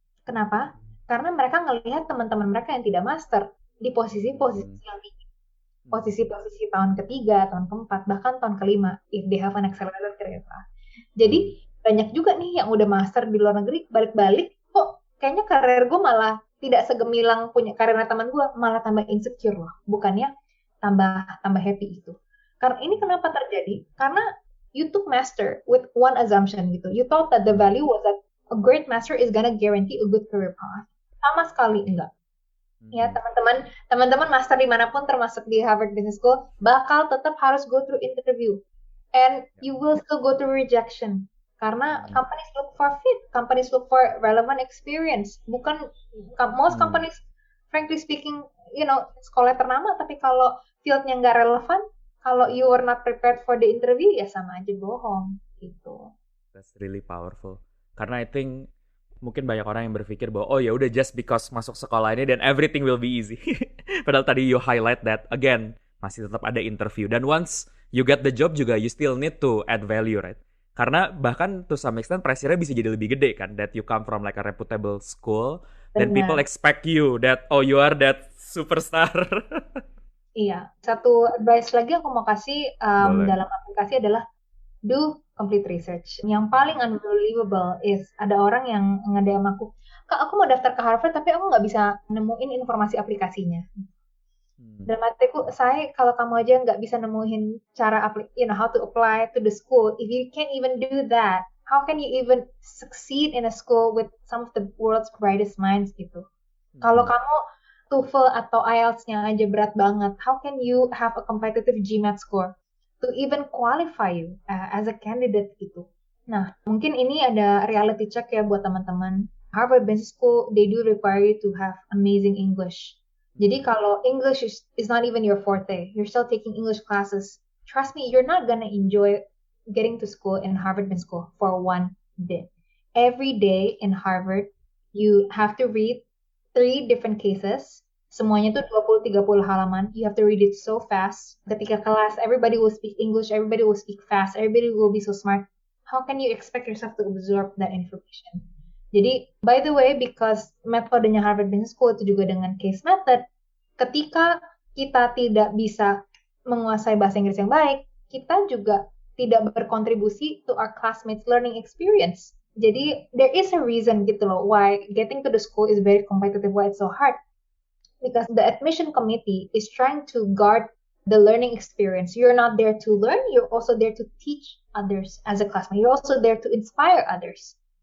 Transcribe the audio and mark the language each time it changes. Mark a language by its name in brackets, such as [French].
[Indonesian] Kenapa? Karena mereka ngelihat teman-teman mereka yang tidak master di posisi-posisi yang tinggi, posisi-posisi tahun ketiga, tahun keempat, bahkan tahun kelima, [English] if they have an accelerated career path. [Indonesian] Jadi banyak juga nih yang udah master di luar negeri, balik-balik, kok kayaknya karir gue malah tidak segemilang punya karirnya teman gue, malah tambah insecure loh, bukannya tambah happy itu. Karena ini kenapa terjadi? [English] Karena you took master with one assumption gitu. You thought that the value was that a great master is gonna guarantee a good career path. [Indonesian] Sama sekali enggak. Ya, teman-teman master dimanapun, termasuk di Harvard Business School, bakal tetap harus [English] go through interview. And you will still go through rejection. Karena companies look for fit, companies look for relevant experience. [Indonesian] Bukan, [English] most companies, frankly speaking, [Indonesian] sekolah ternama, tapi kalau fieldnya nggak relevan, kalau [English] you were not prepared for the interview, [Indonesian] ya sama aja bohong, gitu. [English] That's really powerful. [Indonesian] Karena [English] I think [Indonesian] mungkin banyak orang yang berpikir bahwa oh ya udah [English] just because [Indonesian] masuk sekolah ini [English] then everything will be easy. [Indonesian] Padahal tadi [English] you highlight that again [Indonesian] masih tetap ada interview, dan [English] once you get the job juga you still need to add value, right? [Indonesian] Karena bahkan [English] to some extent pressure-nya [Indonesian] bisa jadi lebih gede kan, [English] that you come from like a reputable school, then people [Indonesian] Benar. [English] expect you that oh you are that superstar. [Indonesian] Iya. Satu advice lagi aku mau kasih Boleh. dalam aplikasi adalah [English] do complete research. [Indonesian] Yang paling unbelievable is ada orang yang nge-DM aku, Kak, aku mau daftar ke Harvard tapi aku nggak bisa nemuin informasi aplikasinya. Hmm. Dalam artiku, saya kalau kamu aja nggak bisa nemuin cara [English] how to apply to the school, if you can't even do that, how can you even succeed in a school with some of the world's brightest minds gitu? [Indonesian] Kalau Hmm. kamu TOEFL atau IELTS-nya aja berat banget, [English] how can you have a competitive GMAT score to even qualify you as a candidate gitu? [Indonesian] Nah, mungkin ini ada reality check ya buat teman-teman. [English] Harvard Business School, they do require you to have amazing English. [Indonesian] Jadi kalau [English] English is not even your forte, you're still taking English classes, trust me, you're not gonna enjoy getting to school in Harvard Business School for one bit. Every day in Harvard, you have to read 3 different cases. [Indonesian] Semuanya tuh 20-30 halaman. [English] You have to read it so fast. [Indonesian] Ketika kelas, [English] everybody will speak English, everybody will speak fast, everybody will be so smart. How can you expect yourself to absorb that information? [Indonesian] Jadi, by the way, because metodenya Harvard Business School itu juga dengan case method, ketika kita tidak bisa menguasai bahasa Inggris yang baik, kita juga tidak berkontribusi [English] to our classmates' learning experience. Jadi, there is a reason gitu loh, why getting to the school is very competitive, why it's so hard. Because the admission committee is trying to guard the learning experience. You're not there to learn, you're also there to teach others as a classmate. You're also there to inspire others.